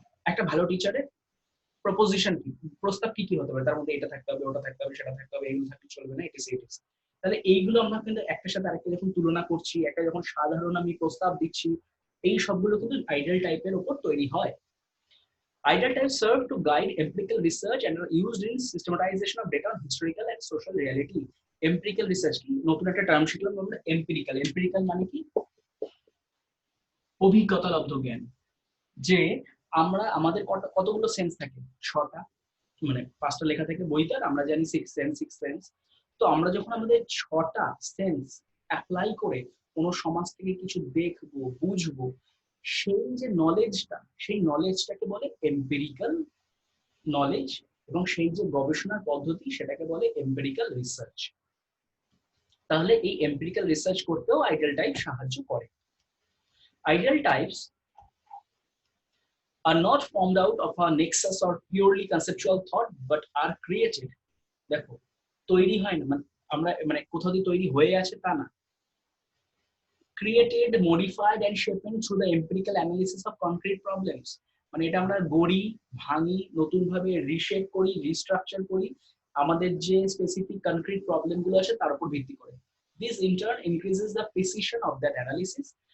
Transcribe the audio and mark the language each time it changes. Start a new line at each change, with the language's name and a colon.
Bangla: একটা ভালো টিচারের প্রপোজিশন কি, প্রস্তাব কি কি হতে পারে, তার মধ্যে এটা থাকতে হবে, ওটা থাকতে হবে, সেটা থাকতে হবে, এগুলো থাকতে চলবে না, এটা সেটা। তাহলে এইগুলো আমরা কিন্তু একটার সাথে আরেকটা যখন তুলনা করছি, একটা যখন সাধারণ আমি প্রস্তাব দিচ্ছি, এই সবগুলো কিন্তু আইডিয়াল টাইপের উপর তৈরি হয়।
English: Ideal types serve to guide empirical research and are used in systematization of data on historical and social reality.
Bangla: Empirical research কি, নতুন একটা টার্ম শিখলাম আমরা, এম্পিরিক্যাল। এম্পিরিক্যাল মানে কি, অভিজ্ঞতালব্ধ জ্ঞান। যে আমরা আমাদের কতগুলো সেন্স থাকে, 6টা, মানে 5টা লেখা থাকে বইতে, আর আমরা জানি 6 সেন্স। তো আমরা যখন আমাদের 6টা সেন্স অ্যাপ্লাই করে কোনো সমাজ থেকে কিছু দেখবো, বুঝবো, সেই যে নলেজটা, সেই নলেজটাকে বলে এম্পিরিক্যাল নলেজ, এবং সেই যে গবেষণার পদ্ধতি সেটাকে বলে এম্পিরিক্যাল রিসার্চ। তাহলে এই এম্পিরিক্যাল রিসার্চ করতেও আইডিয়াল টাইপ সাহায্য করে।
English: Ideal types are not formed out of a nexus or purely conceptual thought but are created.
Bangla: দেখো, তৈরি হয় না, মানে আমরা মানে কোথাও দিয়ে তৈরি হয়ে আছে তা না।
English: Created, modified and shaped through the empirical analysis of concrete problems.
Bangla: মানে এটা আমরা গড়ি, ভাঙি, নতুন ভাবে রিশেপ করি, রিস্ট্রাকচার করি আমাদের যে স্পেসিফিক কনক্রিট প্রবলেম গুলো আছে তার উপর ভিত্তি করে।
English: This in turn increases the precision of that analysis.